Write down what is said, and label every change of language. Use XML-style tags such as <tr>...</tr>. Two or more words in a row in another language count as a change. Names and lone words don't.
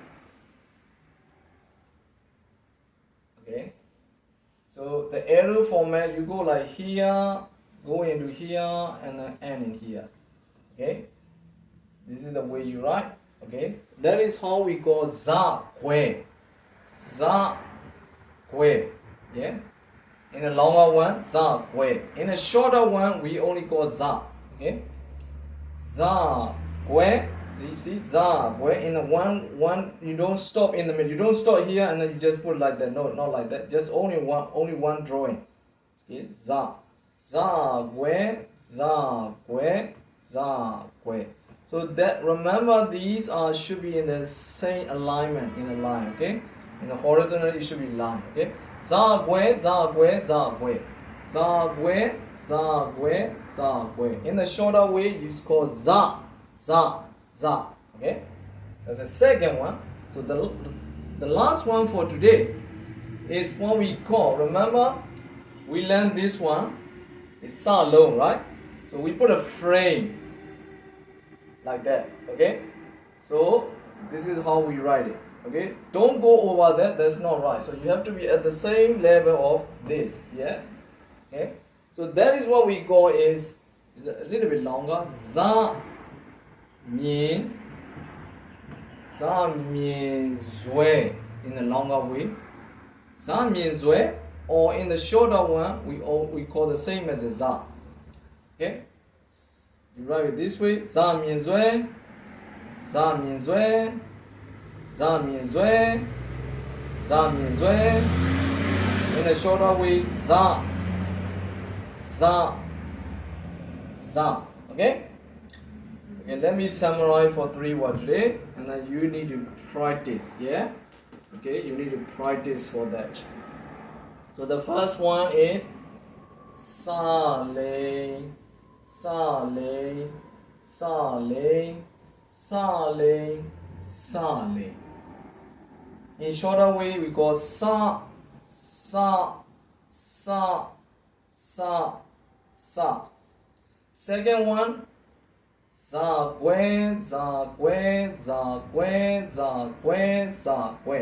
<en>Okay. So the arrow format, you go like here, go into here, and then end in here. Okay. This is the way you write. Okay. That is how we call</en> <my>za kwe. Za kwe.</my> <en>Yeah. In a longer one,</en> <my>za kwe.</my> <en>In a shorter one, we only call za.</en> <my>Okay. Za kwe.</my> <en>So you see,</en> <my>za kwe.</my> <en>In a one, you don't stop in the middle. You don't stop here and then you just put like that. No, not like that. Just only one drawing. Okay. Za.</en> <my>Za kwe. Za kwe. Za kwe.</my> <en>So that, remember, these should be in the same alignment in a line. Okay. In the horizontal, it should be line.</en> <my>Okay. Za kwe, za kwe, za kwe. Za kwe, za kwe, za kwe.</my> <en>In the shorter way, you call</en> <my>za, za, za.</my> <en>Okay. That's the second one. So the last one for today is what we call, remember, we learned this one. It's sa long, right? So we put a frame like that. Okay. So this is how we write it. Okay, don't go over that, that's not right. So you have to be at the same level of this. Yeah. Okay. So that is what we call is a little bit longer.</en> <my>Za mian zui</my> <en>in the longer way.</en> <my>Za mian zui,</my> <en>or in the shorter one, we call the same as a za. Okay. You write it this way.</en> <my>Za mian zui. Za mian zui. Za mian zui, za mian zui.</my> <en>In a shorter way,</en> <my>za, za, za.</my> <en>Okay? Okay, let me summarize for 3 words today, and then you need to practice. Yeah? Okay, you need to practice for that. So the first one is</en> <my>sa lei, sa lei, sa lei, sa lei, sa lei.</my> <en>In shorter way, we call</en> <my>sa, sa, sa, sa, sa.</my> <en>Second one,</en> <my>za kwe, za kwe, za kwe, za kwe, za kwe.</my>